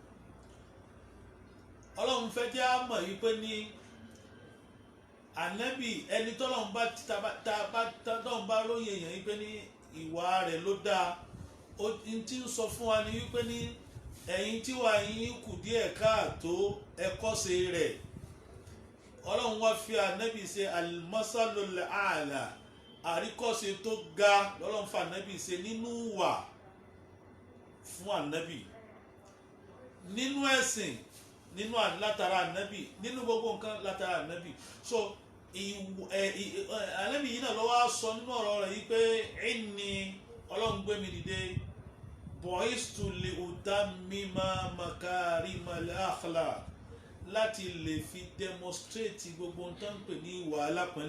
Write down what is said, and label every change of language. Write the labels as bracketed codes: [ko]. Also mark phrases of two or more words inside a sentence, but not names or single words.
[yo] Ọlọ́run fẹ́ jẹ́ á mọ̀ wípé ní ànábì ẹni tọ́lọ́run bá lóye èèyàn wípé ní ìwà rẹ̀ ló dáa. ó ti ń sọ fún wa ní wípé ní ẹ̀yin tí wà yín kù díẹ̀ káàtó ẹ kọ́ṣe rẹ̀. Ọlọ́run wá fi ànábì ṣe [ar] المثل الأعلى, [yo] àríkọ́ṣe tó ga lọ́lọ́run fún ànábì ṣe nínú wà fún ànábì, nínú ẹ̀sìn nínú látara ànábì, nínú gbogbo nǹkan látara ànábì. so ànábì yìí náà lọ́wọ́ sọ nínú ọ̀rọ̀ rẹ̀ yìí pé inni Ọlọ́run gbé mi dìde [ar] بعثت لأتمم مكارم الأخلاق, [yo] láti lè fi demonstrate gbogbo nǹkan pè ní ìwà alápọ̀nlé.